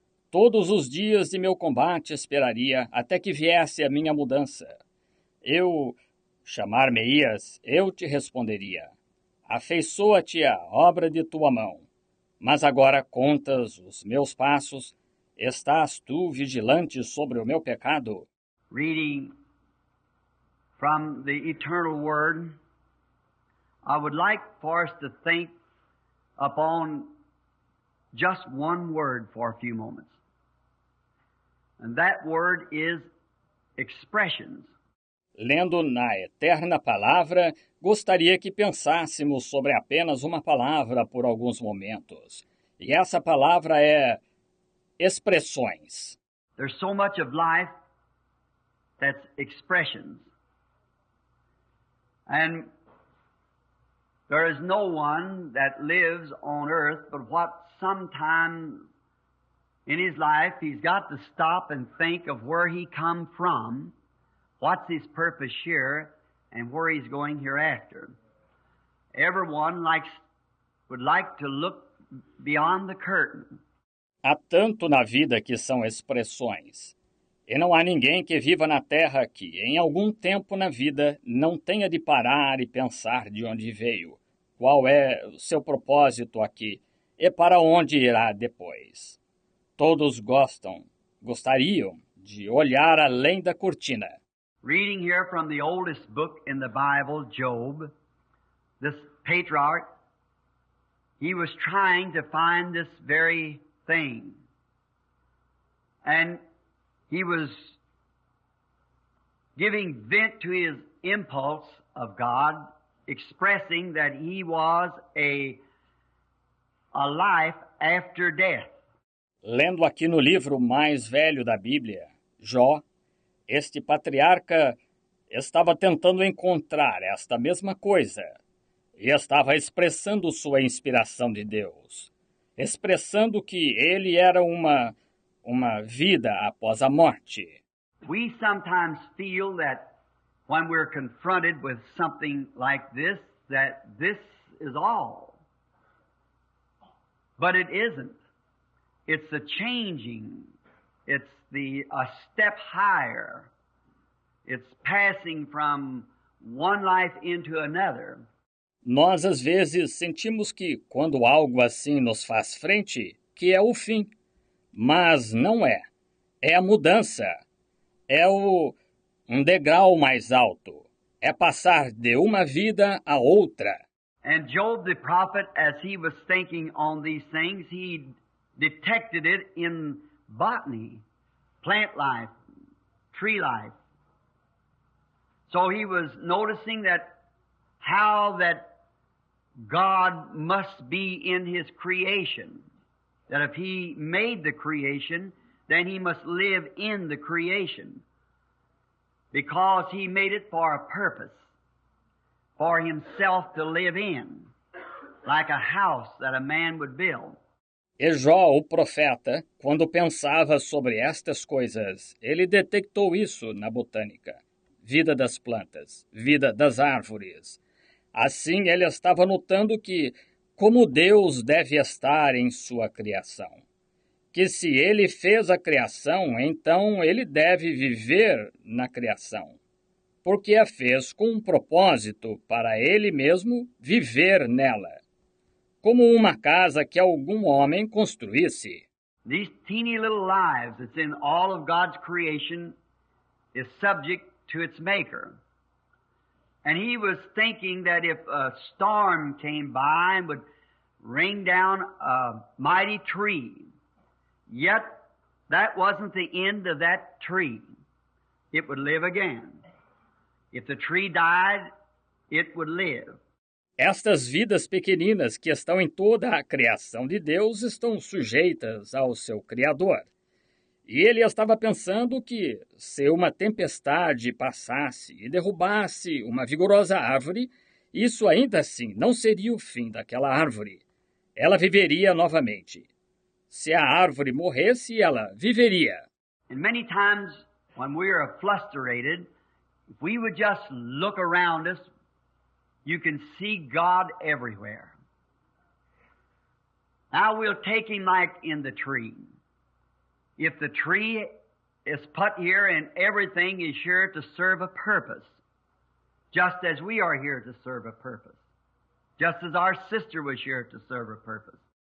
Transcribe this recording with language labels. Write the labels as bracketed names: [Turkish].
[Portuguese] Todos os dias de meu combate esperaria, até que viesse a minha mudança. Chamar-me-ias, eu te responderia. Afeiçoa-te a obra de tua mão. Mas agora contas os meus passos, estás tu vigilante sobre o meu pecado? [English] Reading from the eternal word, I would like for us to think upon just one word for a few moments. And that word is expressions. [Portuguese] Lendo na eterna palavra, gostaria que pensássemos sobre apenas uma palavra por alguns momentos. E essa palavra é expressões. [English] There's so much of life that's expressions. And there is no one that lives on earth but what sometime in his life he's got to stop and think of where he come from, what's his purpose here, and where he's going hereafter. Everyone would like to look beyond the curtain. [Portuguese] Há tanto na vida que são expressões. E não há ninguém que viva na Terra que, em algum tempo na vida, não tenha de parar e pensar de onde veio, qual é o seu propósito aqui e para onde irá depois. Todos gostariam de olhar além da cortina. [English] Reading here from the oldest book in the Bible, Job, this patriarch, he was trying to find this very thing. And he was giving vent to his impulse of God, expressing that he was a life after death. [Portuguese] Lendo aqui no livro mais velho da Bíblia, Jó, este patriarca estava tentando encontrar esta mesma coisa e estava expressando sua inspiração de Deus, expressando que ele era uma vida após a morte. [English] We sometimes feel that when we're confronted with something like this, that this is all. But it isn't. It's a changing. It's a step higher. It's passing from one life into another. [Portuguese] Nós, às vezes, sentimos que, quando algo assim nos faz frente, que é o fim. Mas não é. É a mudança. É um degrau mais alto. É passar de uma vida a outra. [English] And Job the prophet, as he was thinking on these things, he detected it in botany, plant life, tree life. So he was noticing that how that God must be in His creation. That if He made the creation, then He must live in the creation. Because He made it for a purpose. For Himself to live in. Like a house that a man would build. [Portuguese] E Jó, o profeta, quando pensava sobre estas coisas, ele detectou isso na botânica. Vida das plantas, vida das árvores. Assim, ele estava notando que, como Deus deve estar em sua criação. Que se ele fez a criação, então ele deve viver na criação. Porque a fez com um propósito para ele mesmo viver nela. Como uma casa que algum homem construísse. [English] These teeny little lives that's in all of God's creation is subject to its maker. And he was thinking that if a storm came by and would rain down a mighty tree, yet that wasn't the end of that tree. It would live again. If the tree died, it would live. [Portuguese] Estas vidas pequeninas que estão em toda a criação de Deus estão sujeitas ao seu Criador. E ele estava pensando que, se uma tempestade passasse e derrubasse uma vigorosa árvore, isso ainda assim não seria o fim daquela árvore. Ela viveria novamente. Se a árvore morresse, ela viveria. [English] And many times when we're frustrated, if we would just look around us, you can see God everywhere. Now we'll take Him like in the tree. If the tree is put here and everything is sure to serve a purpose, just as we are here to serve a purpose, just as our sister was here to serve a purpose.